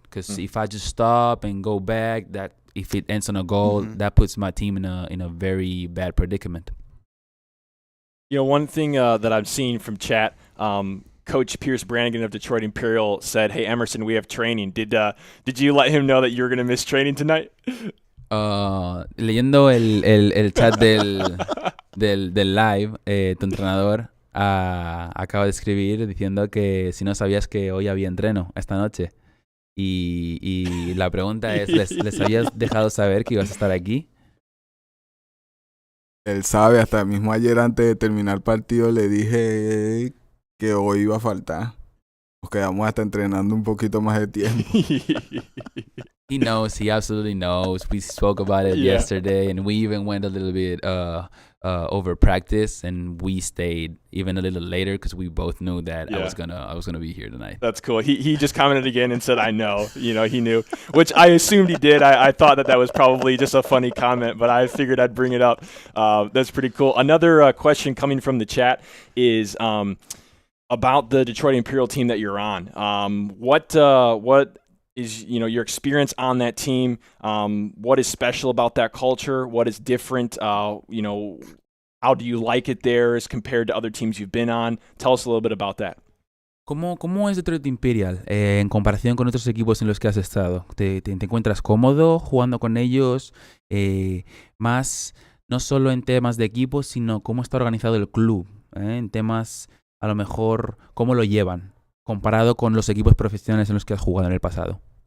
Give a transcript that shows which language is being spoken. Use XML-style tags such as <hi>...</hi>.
<en>Because if I just stop and go back, that if it ends on a goal, that puts my team in a very bad predicament. You know, one thing that I'm seeing from chat, Coach Pierce Brannigan of Detroit Imperial said, "Hey Emerson, we have training. Did you let him know that you were going to miss training tonight?"</en> <es>Leyendo el chat del live, tu entrenador acaba de escribir diciendo que si no sabías que hoy había entreno esta noche. Y la pregunta es, ¿les habías dejado saber que ibas a estar aquí? Él sabe, hasta mismo ayer antes de terminar el partido le dije que hoy iba a faltar. Nos quedamos hasta entrenando un poquito más de tiempo.</es> <en>He knows, he absolutely knows. We spoke about it yesterday, and we even went a little bit over practice, and we stayed even a little later because we both knew that I was gonna be here tonight. That's cool. He just commented again and said, "I know." You know, he knew, which I assumed he did. I thought that was probably just a funny comment, but I figured I'd bring it up. That's pretty cool. Another question coming from the chat is about the Detroit Imperial team that you're on. What is, you know, your experience on that team? What is special about that culture? What is different? You know, how do you like it there as compared to other teams you've been on? Tell us a little bit about that.</en> <es>¿Cómo es Detroit Imperial en comparación con otros equipos en los que has estado? ¿Te encuentras cómodo jugando con ellos? Más, no solo en temas de equipo, sino cómo está organizado el club, en temas, a lo mejor, cómo lo llevan comparado con los equipos profesionales en los que has jugado en el pasado.</es>